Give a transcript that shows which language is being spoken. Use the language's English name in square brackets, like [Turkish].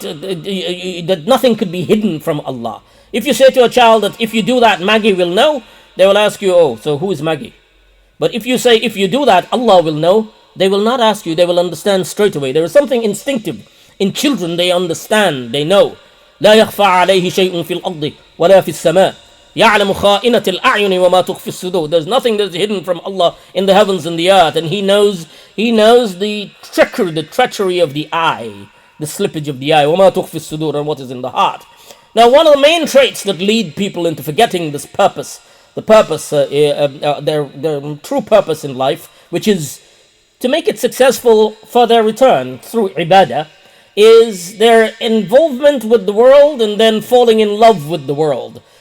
[English] That nothing could be hidden from Allah. If you say to a child that if you do that, Maggie will know, they will ask you, "Oh, so who is Maggie?" But if you say if you do that, Allah will know, they will not ask you. They will understand straight away. There is something instinctive in children. They understand. They know. [Arabic] لا يخفى عليه شيء في الأرض ولا في السماء. يعلم خائنة الأعين وما تخفي الصدور. [English] There's nothing that's hidden from Allah in the heavens and the earth, and He knows the treachery of the eye, the slippage of the eye, [Arabic] وما تخفي الصدور, [English] and what is in the heart. Now, one of the main traits that lead people into forgetting this purpose, their true purpose in life, which is to make it successful for their return through ibadah, is their involvement with the world and then falling in love with the world.